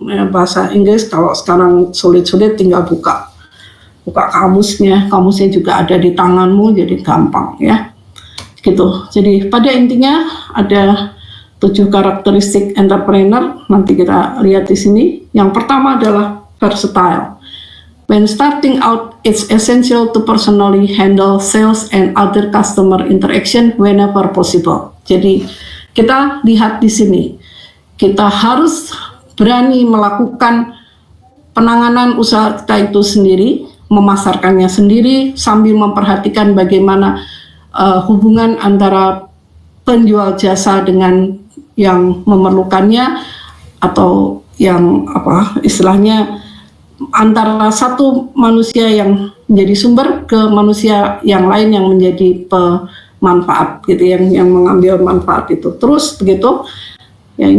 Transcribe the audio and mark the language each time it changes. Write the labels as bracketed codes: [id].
[id] Bahasa Inggris kalau sekarang sulit-sulit tinggal buka kamusnya juga ada di tanganmu, jadi gampang ya. Gitu. Jadi pada intinya ada 7 karakteristik entrepreneur. Nanti kita lihat di sini. Yang pertama adalah versatile. [en] When starting out, it's essential to personally handle sales and other customer interaction whenever possible. [id] Jadi kita lihat di sini, kita harus berani melakukan penanganan usaha kita itu sendiri, memasarkannya sendiri sambil memperhatikan bagaimana hubungan antara penjual jasa dengan yang memerlukannya, atau yang apa istilahnya antara satu manusia yang menjadi sumber ke manusia yang lain yang menjadi pemanfaat gitu, yang mengambil manfaat itu terus begitu ya.